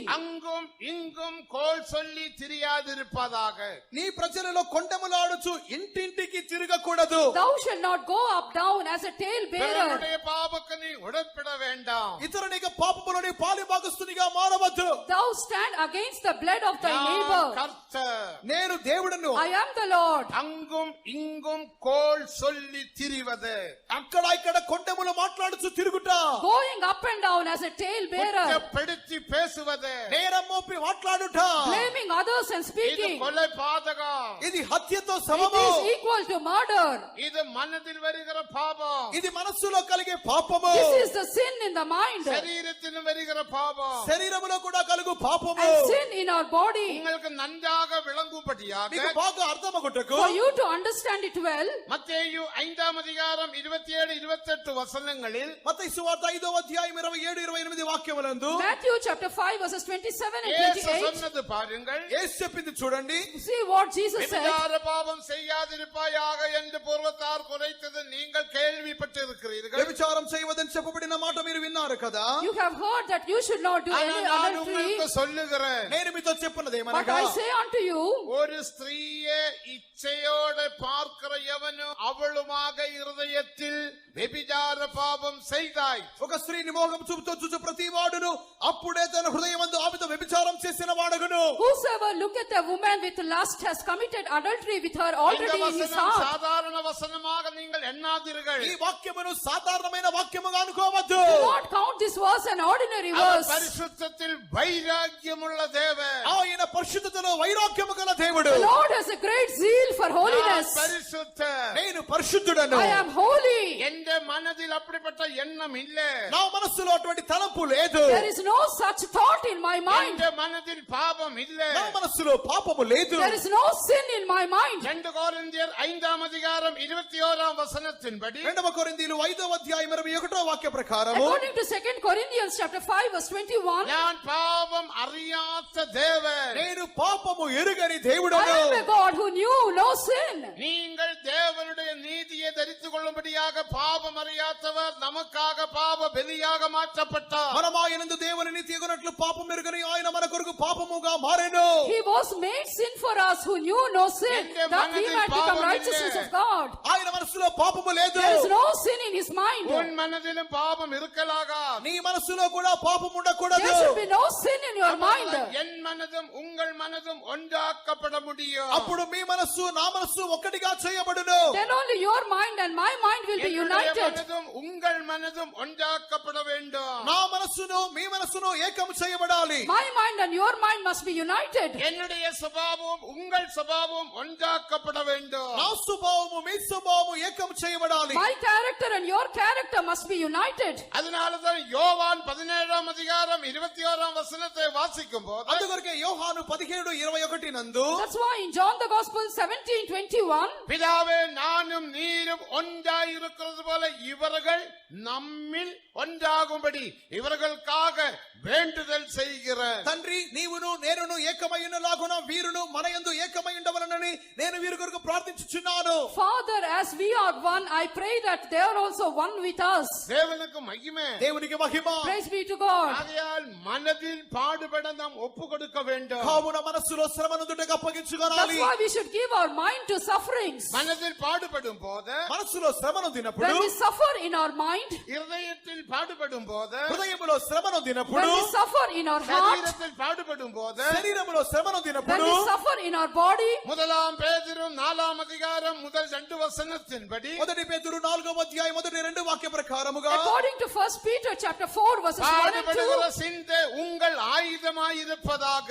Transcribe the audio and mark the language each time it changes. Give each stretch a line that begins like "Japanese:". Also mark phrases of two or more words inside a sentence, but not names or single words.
Tamil: அங்கும் இங்கும் கோல் சொல்லி திரியாதிருப்பதாக.
Telugu: నీ ప్రజలలో కొండములాడుచు ఇంటింటికి తిరగకూడదు.
English: thou shalt not go up down as a tale bearer.
Tamil: பிறனுடைய பாவக்கு நீ உடன்பட வேண்டாம்.
Telugu: ఇతరునికి పాపములోని పాలి భాగస్తునిగా మారవద్దు.
English: Thou stand against the blood of thy
Tamil: நான்
English: neighbor.
Tamil: கர்த்தர்.
Telugu: నేను దేవుడను.
English: I am the Lord.
Tamil: அங்கும் இங்கும் கோல் சொல்லி திரிவது,
Telugu: అక్కడ ఇక్కడ కొండములు మాట్లాడుచు తిరుగుట,
English: Going up and down as a tale bearer.
Tamil: குற்றப்படுத்தி பேசுவது,
Telugu: నేరం మోపి మాట్లాడుట,
English: Blaming others and
Tamil: இது
English: speaking.
Tamil: கொலை பாதகம்.
Telugu: ఇది హత్యతో
English: It
Telugu: సమము.
English: is equal to murder.
Tamil: இது மனதில் வருகிற பாவம்.
Telugu: ఇది మనస్సులో కలిగే పాపము.
English: This is the sin in the mind.
Tamil: சரீரத்திலும் வருகிற பாவம்.
Telugu: శరీరములో కూడా కలుగు పాపము.
English: And sin in our body.
Tamil: உங்களுக்கு நன்றாக விளங்கும்படியாக
Telugu: మీకు బాగా అర్థమగుటకు
English: For you to understand it well,
Tamil: மத்தேயு 5 அதிகாரம் 27-28 வசனங்களில்
Telugu: మత్తయి సువార్త 5వ అధ్యాయం 27-28 వాక్యములందు
English: Matthew chapter 5 verses 27 and
Tamil: இயேசு
English: 28.
Tamil: சொன்னது பாருங்கள்.
Telugu: యేసు చెప్పింది చూడండి.
English: See what Jesus said.
Tamil: விபச்சார பாவம் செய்யாதிருப்பாயாக என்று பூர்வத்தார் குறைத்தது நீங்கள் கேள்விப்பட்டிருக்கிறீர்கள்.
Telugu: వ్యభిచారం చేయవద్దని చెప్పబడిన మాట మీరు విన్నారు కదా.
English: You have heard that you should not do
Tamil: ஆனா
English: any
Tamil: நான்
English: adultery.
Tamil: உங்களுக்கு சொல்லுகிறேன்,
Telugu: నేను మీతో చెప్పున్నది
English: But
Telugu: ఏమనగా,
English: I say unto you,
Tamil: ஒரு ஸ்திரீயை இச்சையோட பார்க்கிற எவனும் அவளுமாக இருதயத்தில் வியபிசார பாவம் செய்தாய்.
Telugu: ఒక స్త్రీని మోహం చూపుతో చూచు ప్రతి వాడును అప్పుడే తన హృదయమందు ఆమెతో వ్యభిచారం చేసిన వాడగును.
English: whosoever looketh a woman with lust has committed adultery with her
Tamil: இந்த
English: already in his
Tamil: வசனம்
English: heart.
Tamil: சாதாரண வசனமாக நீங்கள் எண்ணாதீர்கள்.
Telugu: ఈ వాక్యమును సాధారణమైన వాక్యముగా అనుకోవద్దు.
English: Do not count this verse an ordinary
Tamil: அவர்
English: verse.
Tamil: பரிசுத்தத்தில் வைராக்கியமுள்ள தேவன்.
Telugu: ఆయన పరిశుద్ధతలో వైరాగ్యము గల దేవుడు.
English: The Lord has a great zeal for holiness.
Tamil: பரிசுத்தர்,
Telugu: నేను పరిశుద్ధుడను,
English: I am holy.
Tamil: எந்த மனதில் அப்படிப்பட்ட எண்ணம் இல்ல.
Telugu: నా మనస్సులో అటువంటి తలంపు లేదు,
English: There is no such thought in my mind.
Tamil: எந்த மனதில் பாவம் இல்ல.
Telugu: నా మనస్సులో పాపము లేదు.
English: There is no sin in my mind.
Tamil: 2 கொரிந்தியர் 5ஆம் அதிகாரம் 21ஆம் வசனத்தின்படி
Telugu: 2 కొరింథీయులు 5వ అధ్యాయం 21వ వాక్య ప్రకారము
English: According to 2 Corinthians chapter 5 verse 21,
Tamil: நான் பாவம் அறியாத தேவன்,
Telugu: నేను పాపము ఎరుగని
English: I
Telugu: దేవుడను.
English: am a God who knew no sin.
Tamil: நீங்கள் தேவனுடைய நீதியை தரித்துக் கொள்ளும்படியாக பாவம் அறியாதவர் நமக்காக பாவ பலியாக மாற்றப்பட்டார்.
Telugu: మనం ఆయనందు దేవుని నీతి ఎగునట్లు పాపం ఎరుగని ఆయన మన కొరకు పాపముగా మారెను.
English: He was made sin for us who knew no sin, that we might become righteousness of God.
Telugu: ఆయన మనసులో పాపము లేదు.
English: There is no sin in his mind.
Tamil: உன் மனதிலும் பாவம் இருக்கலாகா.
Telugu: నీ మనసులో కూడా పాపం ఉండకూడదు.
English: There should be no sin in your mind.
Tamil: என் மனதும் உங்கள் மனதும் ஒன்றாக்கப்பட முடியும்.
Telugu: అప్పుడు మీ మనస్సు నా మనస్సు ఒక్కటిగా చేయబడును.
English: Then only your mind and my mind will be
Tamil: என்னுடைய
English: united.
Tamil: மனதும் உங்கள் மனதும் ஒன்றாக்கப்பட வேண்டும்.
Telugu: నా మనస్సును మీ మనస్సును ఏకం చేయబడాలి.
English: My mind and your mind must be united.
Tamil: என்னுடைய சுபாவம் உங்கள் சுபாவம் ஒன்றாக்கப்பட வேண்டும்.
Telugu: నా స్వభావము మీ స్వభావము ఏకం చేయబడాలి.
English: My character and your character must be united.
Tamil: அதனாலதான் யோவான் 17ஆம் அதிகாரம் 21ஆம் வசனத்தை வாசிக்கும் போது
Telugu: అందుకొరకే యోహాను 17:21 నందు
English: That's why in John the Gospel 17:21,
Tamil: பிதாவே நானும் நீரும் ஒன்றாயிருக்கிறது போல இவர்கள் நம்மில் ஒன்றாகும்படி இவர்களுக்காக வேண்டுதல் செய்கிறேன்.
Telugu: తండ్రి నీవును నేనును ఏకమైయున్నలాగున వీరును మన యందు ఏకమైయుండవలనని నేను వీరి కొరకు ప్రార్థించుచున్నాను.
English: Father, as we are one, I pray that they are also one with us.
Tamil: தேவனுக்கு மகிமை.
Telugu: దేవునికి మహిమ.
English: Praise be to God.
Tamil: ஆகையால் மனதில் பாடுபட நாம் ஒப்பு கொடுக்க வேண்டும்.
Telugu: కావున మనస్సులో శ్రమనందుటకు
English: That's
Telugu: అప్పగించుకోవాలి.
English: why we should give our mind to sufferings.
Tamil: மனதில் பாடுபடும் போது,
Telugu: మనస్సులో శ్రమనందినప్పుడు,
English: When we suffer in our mind,
Tamil: இருதயத்தில் பாடுபடும் போது,
Telugu: హృదయములో
English: when
Telugu: శ్రమనందినప్పుడు,
English: we suffer in our heart,
Tamil: சரீரத்தில் பாடுபடும் போது,
Telugu: శరీరములో
English: when
Telugu: శ్రమనందినప్పుడు,
English: we suffer in our body,
Tamil: முதலாம் பேதுரு 4ஆம் அதிகாரம் முதல் 2 வசனத்தின்படி
Telugu: మొదటి పేతురు 4వ అధ్యాయం మొదటి 2 వాక్య ప్రకారముగా
English: according to 1 Peter chapter 4 verses 1 and 2,
Tamil: பாடுபடுகிற சிந்தை உங்கள் ஆயுதமாயிருப்பதாக.